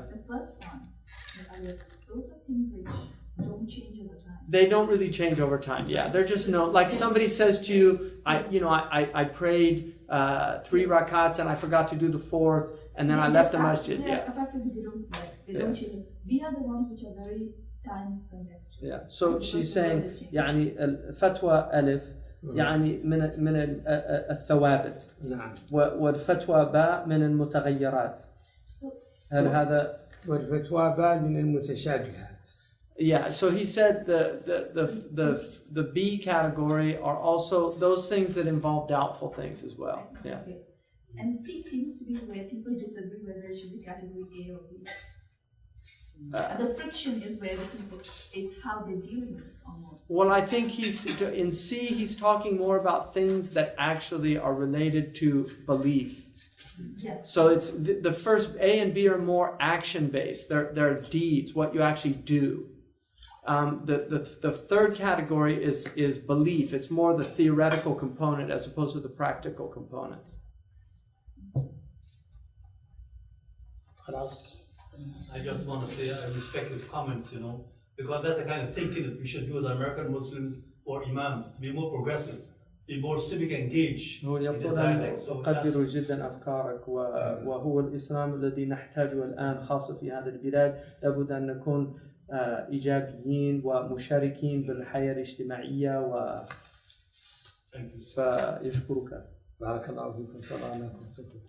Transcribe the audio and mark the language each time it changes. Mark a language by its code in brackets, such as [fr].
[en] The first one, those are things which don't change over time. They don't really change over time. Yeah, they're just like somebody says to you, I prayed 3 rakats and I forgot to do the 4th, and then I left the masjid. Yeah. Effectively, they don't change. We are the ones which are very time contextual. Yeah. So she's saying, [ar] يعني الفتوى ألف يعني من الثوابت. نعم. والفتوى باء من المتغيرات. هل هذا؟ والفتوى باء من المتشابهات. [en] Yeah, so he said the B category are also those things that involve doubtful things as well. Yeah. Okay. And C seems to be where people disagree whether it should be category A or B. And the friction is where the people is how they deal with it almost. Well, I think in C he's talking more about things that actually are related to belief. Yes. So it's the first A and B are more action based. They're deeds, what you actually do. The third category is belief. It's more the theoretical component as opposed to the practical components. I just want to say I respect his comments, because that's the kind of thinking that we should do with American Muslims or Imams, to be more progressive, be more civic engaged in the dialect. So [ar] أقدر جدا أفكارك وهو الإسلام الذي نحتاجه الآن خاصة في هذه البلاد. لابد أن نكون إيجابيين ومشاركين بالحياة الاجتماعية فيشكرك. بارك الله فيكم. إن شاء الله أنا كنت.